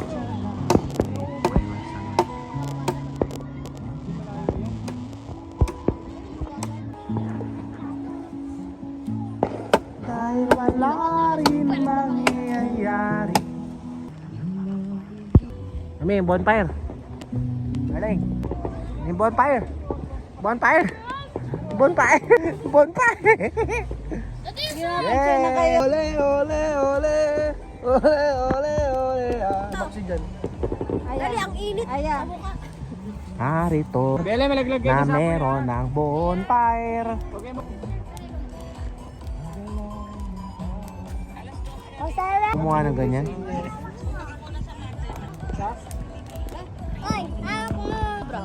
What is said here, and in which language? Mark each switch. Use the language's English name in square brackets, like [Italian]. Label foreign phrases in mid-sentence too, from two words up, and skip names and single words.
[Filipino] Dahil wala rin mangyayari. Kami, bonfire. Galing. Yung bonfire. Bonfire. Bonfire. Bonfire. Yeah. Ole, ole, ole. Ole, ole, ole. Oxygen. Dali, ang init. Ayan. Narito Bele, malaglag na meron ng bonfire. Kumuha ng ganyan. Oy, ako mo.